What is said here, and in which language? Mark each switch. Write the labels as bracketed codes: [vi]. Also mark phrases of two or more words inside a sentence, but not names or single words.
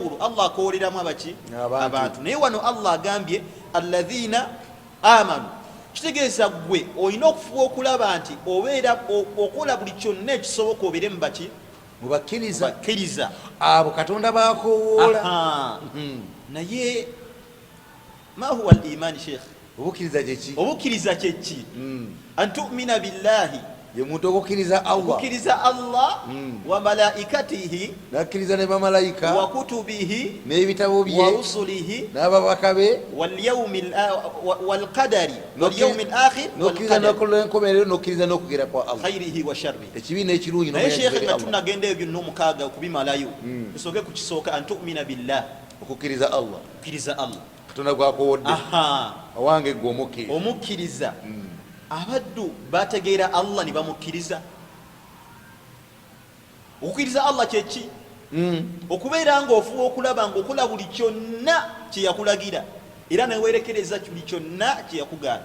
[lg] Allah akooleramu abaki, abantu. Naye wano Allah agambye alladhina amanu kitegeeza gwe olina okufuba okulaba nti obeera okola buli kyonna ekisoboka obeere mubaki mubakkiriza abo Katonda bakowoola. [ar] naye ما هو الإيمان sheikh? [lg] obukkiriza kyeki? [ar] أن تؤمن بالله, [lg] ye muntu okukkiriza [ar] الله وملائكته, [lg] nakkiriza ne bamalayika, [ar] وكتبه, [lg] n'ebitabo bye, [ar] ورسله, [lg] n'ababaka be, [ar] والقدر واليوم الآخر, [lg] n'okkiriza n'enkomerero, n'okkiriza n'okugera kwa Allah, [ar] خيره وشره, [lg] ekibi n'ekirungi. naye sheikh nga tunagenda ebyo n'omukaaga okubimalayo, tusooke ku kisooka [ar] أن تؤمن بالله, [lg] okukkiriza Allah, okukkiriza Allah Katonda gwakowodde. Owange gwe omukkiriza. Abaddu bategeera Allah ne bamukkiriza. Okukkiriza Allah kyeki? Okubeera ng'ofuba okulaba ng'okola buli kyonna kye yakulagira era neweerekereza buli kyonna kye yakugaana.